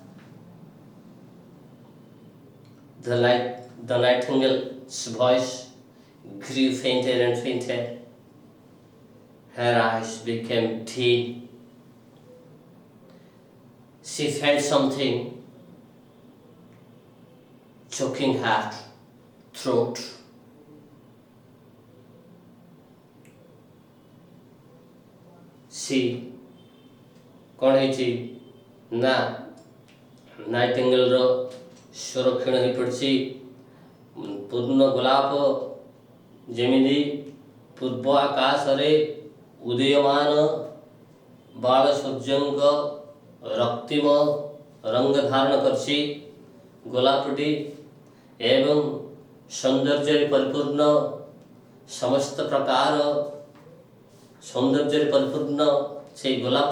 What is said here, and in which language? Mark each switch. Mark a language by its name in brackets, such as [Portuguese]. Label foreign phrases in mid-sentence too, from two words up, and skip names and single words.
[English] The nightingale's voice grew fainter and fainter. Her eyes became dim. She felt something choking her throat. [Odia] କ'ଣ ହେଇଛି ନା ନାଇଟିଙ୍ଗେଲର ସ୍ୱର କ୍ଷୀଣ ହୋଇପଡ଼ିଛି। ପୂର୍ଣ୍ଣ ଗୋଲାପ ଯେମିତି ପୂର୍ବ ଆକାଶରେ ଉଦୀୟମାନ ବାଳ ସୂର୍ଯ୍ୟଙ୍କ ରକ୍ତିମ ରଙ୍ଗ ଧାରଣ କରିଛି ଗୋଲାପଟି, ଏବଂ ସୌନ୍ଦର୍ଯ୍ୟରେ ପରିପୂର୍ଣ୍ଣ, ସମସ୍ତ ପ୍ରକାର ସୌନ୍ଦର୍ଯ୍ୟରେ ପରିପୂର୍ଣ୍ଣ ସେଇ ଗୋଲାପ।